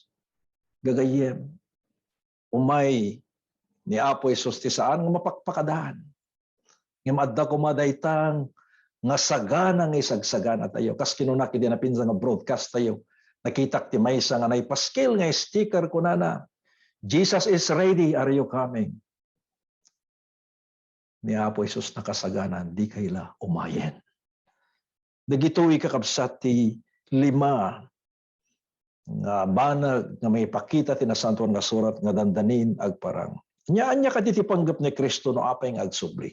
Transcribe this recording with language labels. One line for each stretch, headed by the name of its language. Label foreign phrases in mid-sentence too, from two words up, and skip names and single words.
Iloko: Gagayem umay ni Apo Isus ti saan nga mapakpakadaan. Ngem adda kumadaytang nga sagana nga isagsagana tayo. Kas kinunak iti napinsa nga broadcast tayo. Nakitak ti maysa nga naipaskil nga sticker kunana.
English: Jesus is ready, are you coming?
Iloko: Ni Apo Isus nakasaganan, di kaila umayen. Dagitoy kakabsat ti 5 nga banag nga may pakita ti nasantuan nga surat nga dandanin agparang. Nya kaditi panggap ni Kristo no apay nga agsubli.